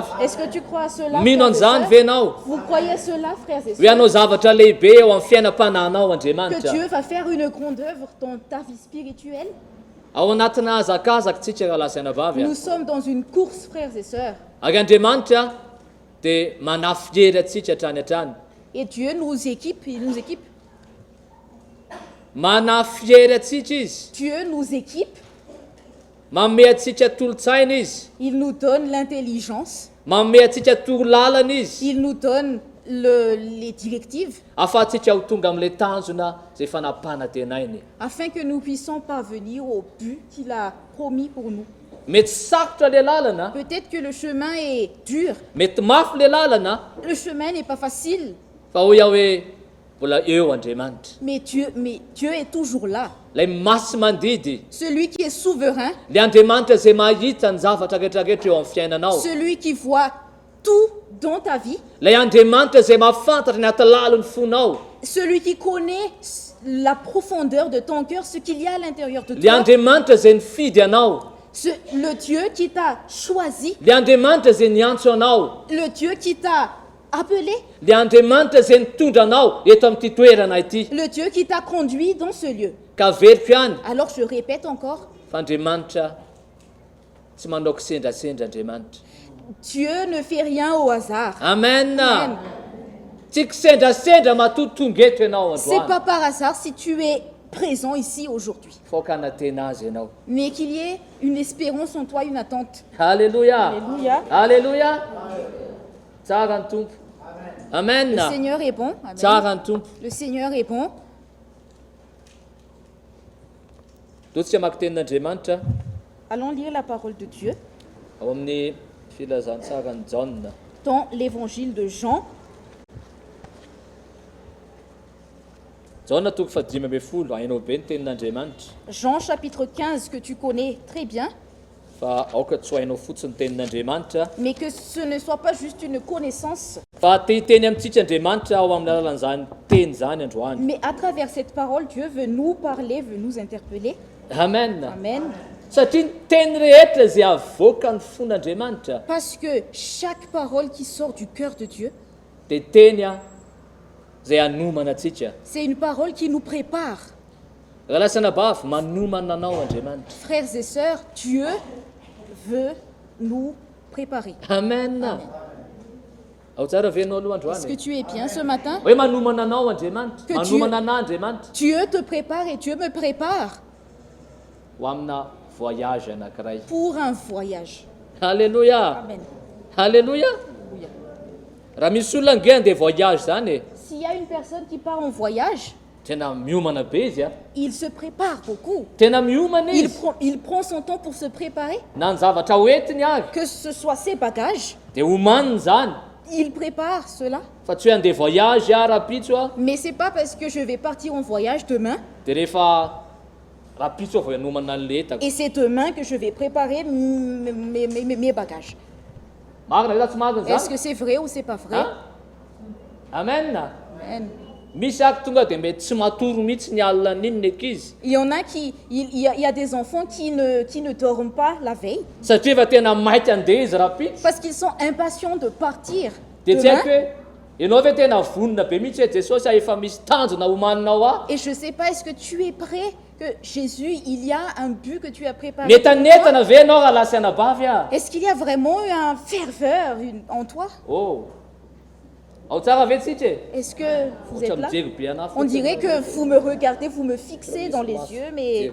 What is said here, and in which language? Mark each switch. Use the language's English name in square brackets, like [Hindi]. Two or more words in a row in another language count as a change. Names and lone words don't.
[French] Est-ce que tu crois à cela? [Malagasy] Mino [French] frères et [Malagasy] an'izany [French] sœurs? [Malagasy] ve ianao? [French] Vous croyez à cela, frères et [Malagasy] Hoe [French] sœurs? [Malagasy] anao zavatra lehibe eo amin'ny fiainam-panahinao [French] Que [Malagasy] Andriamanitra. [French] Dieu va faire une grande œuvre dans ta vie spirituelle? [Malagasy] Ao anatina hazakazakitsika raha lasianavavy. [French] Nous sommes dans une course, frères et sœurs. [Malagasy] Ary Andriamanitra dia manafiery atsika hatrany hatrany. [French] Et Dieu nous équipe, il nous équipe. [Malagasy] Manafiery atsika izy. [French] Dieu nous équipe. [Malagasy] Manome atsika tolotsaina izy. [French] Il nous donne l'intelligence. [Malagasy] Manome atsika torolalana izy. [French] Il nous donne les directives [Malagasy] Ahafahantsika ho tonga amin'ilay tanjona izay fanapanatenainy. [French] afin que nous puissions parvenir au but qu'il a promis pour nous. [Malagasy] Mety sarotra ilay lalana, [French] Peut-être que le chemin est dur. [Malagasy] mety mafy ilay lalana, [French] Le chemin n'est pas facile. [Malagasy] fa hoy aho hoe mbola eo Andriamanitra. [French] Mais Dieu est toujours là. [Malagasy] Ilay masy mandidy, [French] Celui qui est souverain, [Malagasy] ilay Andriamanitra izay mahita ny zavatra rehetrarehetra eo amin'ny fiainanao. [French] celui qui voit tout dans ta vie, [Malagasy] Ilay Andriamanitra izay mahafantatra ny atalalon'ny fonao. [French] celui qui connaît la profondeur de ton cœur, ce qu'il y a à l'intérieur de [Malagasy] Ilay [French] toi, [Malagasy] Andriamanitra izay nifidy anao. [French] le Dieu qui t'a choisi, [Malagasy] Ilay Andriamanitra izay niantso anao. [French] le Dieu qui t'a appelé, [Malagasy] Ilay Andriamanitra izay nitondra anao eto amin'ity toerana ity. [French] le Dieu qui t'a conduit dans ce lieu. [Malagasy] Ka veriko ihany [French] Alors je répète encore, [Malagasy] fa Andriamanitra tsy manao kisendrasendra Andriamanitra. [French] Dieu ne fait rien au hasard. Amen. Amen. [Malagasy] Tsy kisendrasendra matoa tonga eto ianao [French] C'est [Malagasy] androany. [French] pas par hasard si tu es présent ici aujourd'hui, [Malagasy] Foka anatena azy ianao. [French] mais qu'il y ait une espérance en toi, une attente. Alléluia. Alléluia. Alléluia. [Malagasy] Tsara ny tompo. Amen. [French] Le Seigneur est bon. Amen. [Malagasy] Tsara ny tompo. [French] Le Seigneur est bon. [Malagasy] Totsika maka tenin'Andriamanitra [French] Allons lire la parole de Dieu [Malagasy] ao amin'ny filazantsara ny Jaona. [French] dans l'évangile de Jean, [Malagasy] Jaona toko 15 hainao be ny tenin'Andriamanitra [French] Jean chapitre 15 que tu connais très bien, [Malagasy] fa aoka tsy ho hainao fotsiny tenin'Andriamanitra [French] mais que ce ne soit pas juste une connaissance, [Malagasy] fa te-hiteny amintsika Andriamanitra ao amin'ny alalan'izany teny zany androany. [French] mais à travers cette parole, Dieu veut nous parler, veut nous interpeller. Amen. Amen. [Malagasy] Satria ny teny rehetra izay avoaka ny fon'Andriamanitra [French] Parce que chaque parole qui sort du cœur de Dieu, [Malagasy] dia teny izay hanomana antsika. [French] c'est une parole qui nous prépare. [Malagasy] Raha lasana bavy manomana anao Andriamanitra. [French] Frères et sœurs, Dieu veut nous préparer. [Malagasy] Amen. Ao tsara venao aloha [French] Est-ce que [Malagasy] androany. [French] tu es bien ce matin? [Malagasy] Hoe manomana anao Andriamanitra, [French] Que [Malagasy] manomana anao Andriamanitra [French] Dieu te prépare et Dieu me prépare [Malagasy] ho amina voyage anankiray. [French] pour un voyage. Alléluia. Amen. Alléluia. [Malagasy] Raha misy olona nge andeha voyage zany e, [French] S'il y a une personne qui part en voyage, [Malagasy] tena miomana be izy a. [French] il se prépare beaucoup. [Malagasy] Tena miomana izy. [French] Il prend son temps pour se préparer, [Malagasy] Na ny zavatra hoentiny ary [French] que ce soit ses bagages, [Malagasy] dia omaniny zany. [French] il prépare cela. [Malagasy] Fa tsy hoe andeha voyage a rapitso a, [French] Mais c'est pas parce que je vais partir en voyage demain [Malagasy] dia rehefa rapitso vao hanomana ny letako. [French] et c'est demain que je vais préparer mes bagages. [Malagasy] Marina ve sa tsy marina [French] Est-ce [Malagasy] zany? [French] que c'est vrai ou c'est pas vrai? [Malagasy] Ha? Amen. Amen. Misy ako tonga dia mety tsy matoro mihitsy ny alina n'iny ny ankizy. [French] Il y en a il y a des enfants qui ne dorment pas la veille [Malagasy] Satria efa tena maity andeha izy rapitso. [French] parce qu'ils sont impatients de partir [Malagasy] Dia tsy haiko [French] demain. [Malagasy] hoe ianao ve tena vonona be mihitsy hoe Jesosy efa misy tanjona homaninao a. [French] Et je sais pas, est-ce que tu es prêt que Jésus, il y a un but que tu as préparé? [Malagasy] Netanetana ve ianao raha lasana bavy a? [French] Est-ce qu'il y a vraiment eu un ferveur en toi? [Malagasy] Oh, ao tsara ve tsika e? [French] Est-ce que vous [Malagasy] Ohatra [French] êtes là? [Malagasy] mijery be anahy [French] On [Malagasy] fotsiny. [French] dirait que vous me regardez, vous me fixez dans les yeux, mais